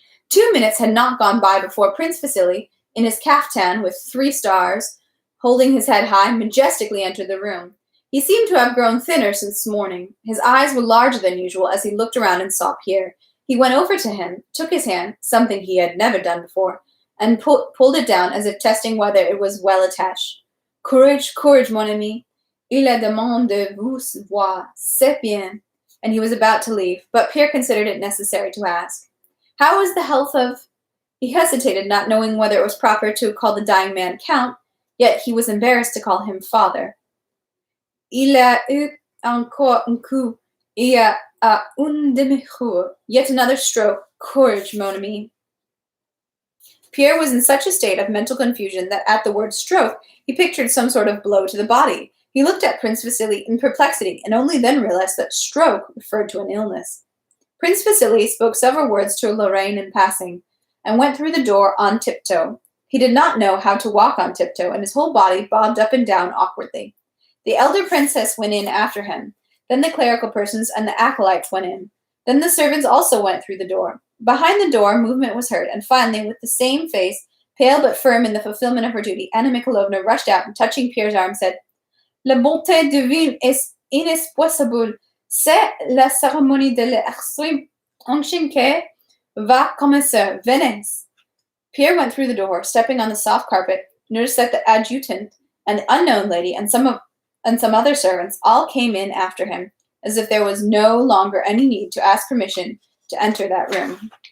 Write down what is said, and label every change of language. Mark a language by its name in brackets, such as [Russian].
[English] 2 minutes had not gone by before Prince Vasily, in his caftan with 3 stars, holding his head high, majestically entered the room. He seemed to have grown thinner since morning. His eyes were larger than usual as he looked around and saw Pierre. He went over to him, took his hand, something he had never done before, and pulled it down as if testing whether it was well attached. [French] Courage, courage, mon ami. Il a demandé de vous voir. C'est bien. [English] And he was about to leave, but Pierre considered it necessary to ask, how is the health of... He hesitated, not knowing whether it was proper to call the dying man Count, yet he was embarrassed to call him father. [French] Il a eu encore un coup. Il y a un demi-jour. [English] Yet another stroke. [French] Courage, mon ami. [English] Pierre was in such a state of mental confusion that at the word stroke, he pictured some sort of blow to the body. He looked at Prince Vasily in perplexity, and only then realized that stroke referred to an illness. Prince Vasily spoke several words to Lorraine in passing, and went through the door on tiptoe. He did not know how to walk on tiptoe, and his whole body bobbed up and down awkwardly. The elder princess went in after him. Then the clerical persons and the acolytes went in. Then the servants also went through the door. Behind the door, movement was heard, and finally, with the same face, pale but firm in the fulfillment of her duty, Anna Mikhailovna rushed out and, touching Pierre's arm, said, [French] La bonté divine est inexplicable. C'est la cérémonie de l'extrême qui va commencer. Venez. [English] Pierre went through the door, stepping on the soft carpet, noticed that the adjutant and the unknown lady and some other servants all came in after him, as if there was no longer any need to ask permission to enter that room.